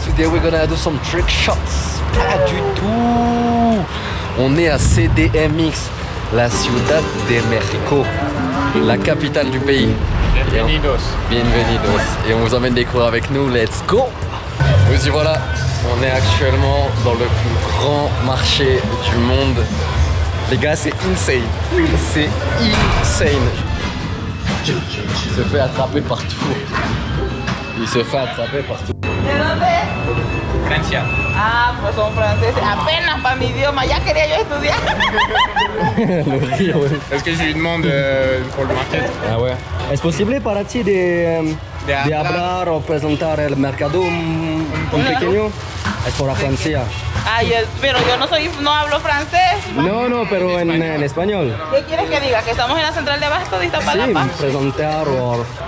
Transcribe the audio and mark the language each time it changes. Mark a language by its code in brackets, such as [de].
[en] Today we're gonna do some trick shots. [fr] Pas du tout! On est à CDMX, la Ciudad de México, la capitale du pays. [es] Bienvenidos. Bienvenidos. [fr] Et on vous emmène découvrir avec nous, [en] let's go! [fr] Vous y voilà, on est actuellement dans le plus grand marché du monde. Les gars, c'est insane. C'est insane. Il se fait attraper partout. Il se fait attraper partout. [es] ¿De dónde es? Francia. Ah, pues son franceses. Apenas para mi idioma, ya quería yo estudiar. [fr] Le rire, ouais. Est-ce que je lui demande pour le market? Ah ouais. [es] ¿Es posible para ti de hablar o presentar el mercado un pequeño? Es por la Francia. Ay, pero yo no hablo francés. No, pero en español. ¿Qué quieres que diga? Que estamos en la central de abasto de Iztapalapa. Sí, presentar o...